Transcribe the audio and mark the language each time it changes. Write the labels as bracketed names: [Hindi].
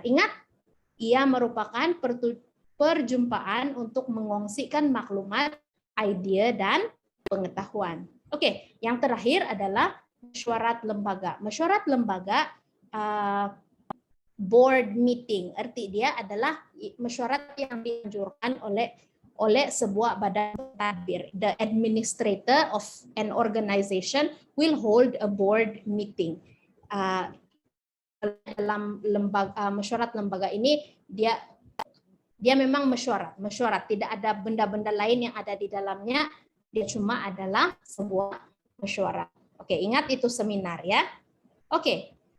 [Malay] Ingat, ia merupakan perjumpaan untuk mengongsikan maklumat, ide dan pengetahuan. Oke, yang terakhir adalah mesyuarat lembaga. Mesyuarat lembaga board meeting. Arti dia adalah mesyuarat yang dianjurkan oleh oleh sebuah badan tadbir. [English] The administrator of an organization will hold a board meeting. [Malay] Dalam lembaga mesyuarat lembaga ini dia memang mesyuarat, tidak ada benda-benda lain yang ada di dalamnya, dia cuma adalah sebuah mesyuarat. Oke, ingat itu seminar ya. Oke.